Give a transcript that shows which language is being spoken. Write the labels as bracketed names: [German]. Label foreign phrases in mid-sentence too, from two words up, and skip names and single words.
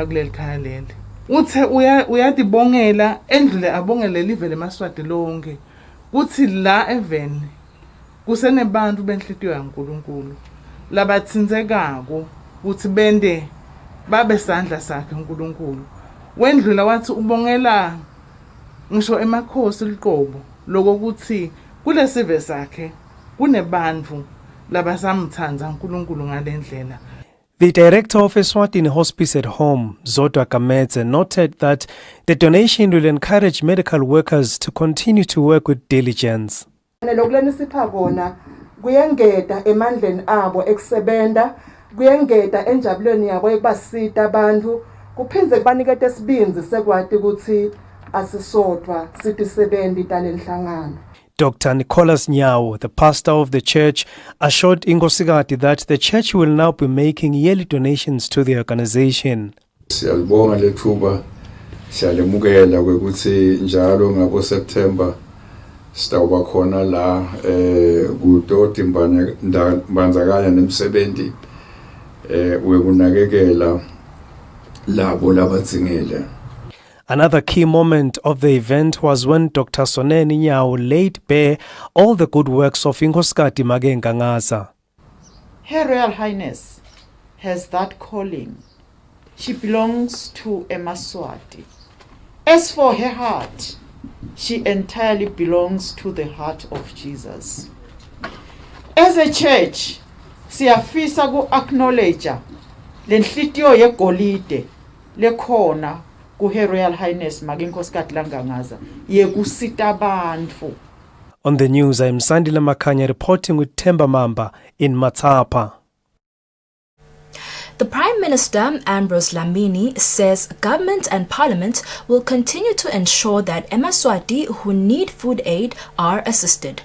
[Swati] kuleli khaya leli uthe uyadibongela endlule abongele live leMaswati lonke kuthi la even kusenebantu benhlitiyo yaNkulunkulu labatsinzekako ukuthi bende babe sandla sakhe uNkulunkulu wendlula wathi ubongela ngisho emakhosi liqobo lokuthi kulesive sakhe kunebantu labasamthanza uNkulunkulu ngalendlela. [English] The director of Eswatini Hospice at Home, Zodwa Kamedze, noted that the donation will encourage medical workers to continue to work with diligence. [Swati] Lokulenisipha kona kuyengeda emandleni abo ekusebenta kuyengeda enjabulweni yabo ekubasita abantu kuphindze kubanikete isibinzi sekwati ukuthi asisodwa sithi sebendi talenhlangano. [English] Dr. Nicholas Nyawo, the pastor of the church, assured Inkosikati that the church will now be making yearly donations to the organization. [Swati] Siyalibonga lethuba siyalemukela ukuthi njalo ngabo September sitawuba khona la kutoti mbanzakanya nemsebenzi wekunakekela labo labadzingile. [English] Another key moment of the event was when Dr. Soneni Nyawo laid bare all the good works of Inkosikati Magengangaza. Her Royal Highness has that calling. She belongs to a Maswati. As for her heart, she entirely belongs to the heart of Jesus. As a church, [Swati] siyafisa ku-acknowledge lenhlitiyo yegolide lekhona [English] Her Royal Highness [Swati] Magenkosikati Langangaza yekusita abantu. [English] On the news, I am Sandile Makanya reporting with Themba Mamba in Matapa. The Prime Minister, Ambrose Dlamini, says government and Parliament will continue to ensure that Emaswati who need food aid are assisted.